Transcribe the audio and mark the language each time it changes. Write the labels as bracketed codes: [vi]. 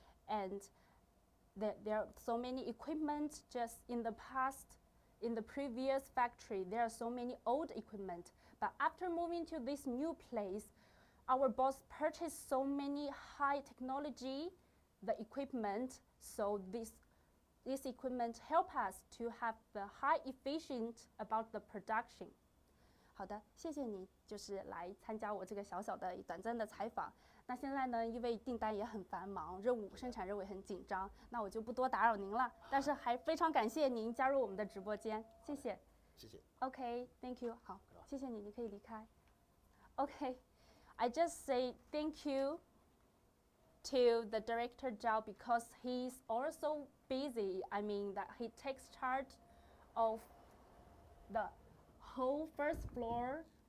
[en] And there are so many equipment just in the previous factory, there are so many old equipment. But after moving to this new place, our boss purchased so many high technology, the equipment, so this equipment help us to have the high efficient about the production. [zh] 好的，谢谢你，就是来参加我这个小小的短暂的采访。那现在呢，因为订单也很繁忙，生产任务也很紧张，那我就不多打扰您了。但是还非常感谢您加入我们的直播间，谢谢。谢谢。 [en] Okay, thank you. [zh] 好，谢谢你，你可以离开。 [en] Okay, I just say thank you to the director Zhao because he's also busy. I mean that he takes charge of the whole first floor.